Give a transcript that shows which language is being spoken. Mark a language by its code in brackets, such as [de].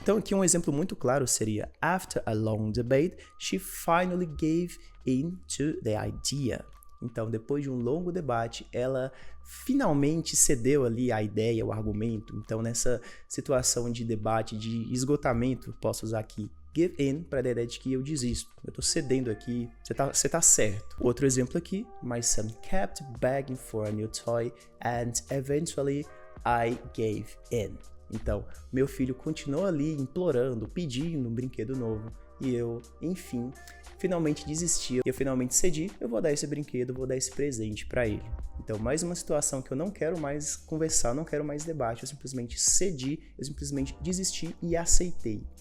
[pt] Então aqui um exemplo muito claro seria: [en] After a long debate, she finally gave in to the idea. [pt] Então, depois de um longo debate, ela finalmente cedeu ali a ideia, o argumento. Então, nessa situação de debate, de esgotamento, posso usar aqui give in para a ideia de que eu desisto. Eu estou cedendo aqui, você tá certo. Outro exemplo aqui: [en] My son kept begging for a new toy and eventually I gave in. [pt] Então, meu filho continuou ali implorando, pedindo um brinquedo novo e eu, enfim, finalmente desisti, eu finalmente cedi, eu vou dar esse brinquedo, vou dar esse presente para ele. Então, mais uma situação que eu não quero mais conversar, não quero mais debate, eu simplesmente cedi, eu simplesmente desisti e aceitei.